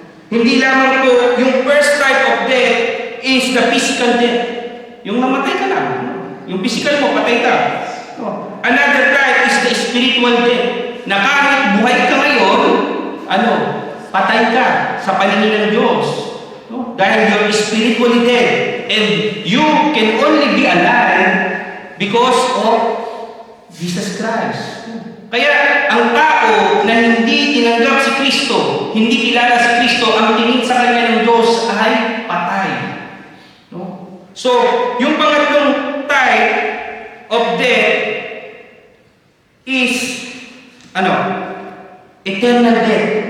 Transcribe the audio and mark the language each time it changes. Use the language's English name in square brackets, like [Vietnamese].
[Filipino] Hindi lamang po, [English] yung first type of death is the physical death. [Filipino] Yung namatay ka lang. Yung physical mo, patay ka. [English] Another type is the spiritual death. [Filipino] Na kahit buhay ka ngayon, patay ka sa paningin ng Diyos. Dahil [English] you're spiritually dead. And you can only be alive because of Jesus Christ. [Filipino] Kaya ang tao na hindi tinanggap si Kristo, hindi kilala si Kristo, ang tingin sa kanya ng Diyos ay patay. [English] So, [Filipino] yung pangatlong [English] type of death is eternal death.